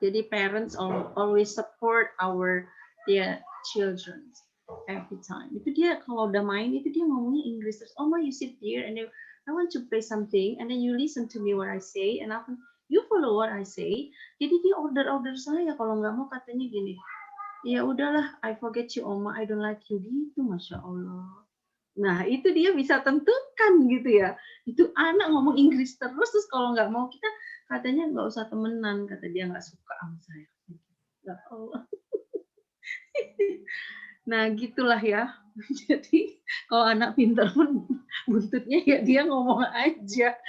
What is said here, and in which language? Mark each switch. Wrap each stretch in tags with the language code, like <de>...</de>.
<id>Jadi</id> <en>parents always support their children every time.</en> <id>Itu dia kalau udah main itu dia ngomongnya Inggris terus.</id> <en>Oh, ma, you sit here and then I want to play something and then you listen to me what I say and you follow what I say.</en> <id>Jadi dia order saya kalau nggak mau katanya gini. Ya udahlah,</id> <en>I forget you,</en> <id>Oma.</id> <en>I don't like you gitu, Masya Allah.</en> <id>Nah, itu dia bisa tentukan gitu ya. Itu anak ngomong Inggris terus kalau nggak mau kita katanya nggak usah temenan, kata dia nggak suka sama saya. Ya Allah. Nah, gitulah ya. Jadi kalau anak pintar pun buntutnya ya dia ngomong aja.</id>